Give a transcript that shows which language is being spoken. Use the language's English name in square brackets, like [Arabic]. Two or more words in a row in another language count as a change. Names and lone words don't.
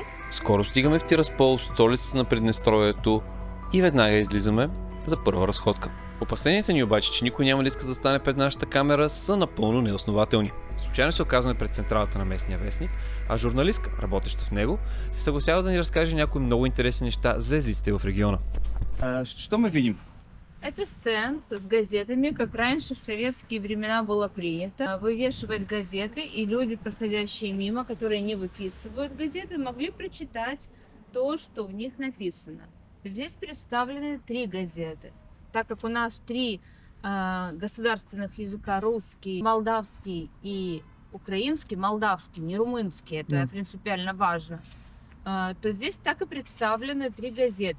[Bulgarian] Скоро стигаме в Тираспол, столицата на Приднестровието, и веднага излизаме за първа разходка. Опасенията ни обаче, че никой няма да иска да стане пред нашата камера, са напълно неоснователни. Случайно се оказваме пред централата на местния вестник, а журналистка, работеща в него, се съгласява да ни разкаже някои много интересни неща за езиците в региона. [Russian] Что мы видим? Это стенд с газетами, как раньше в советские времена было принято. Вывешивать газеты, и люди, проходящие мимо, которые не выписывают газеты, могли прочитать то, что в них написано. Здесь представлены 3 газеты. Так как у нас 3 государственных языка, русский, молдавский и украинский, молдавский, не румынский, это принципиально важно, то здесь так и представлены 3 газеты.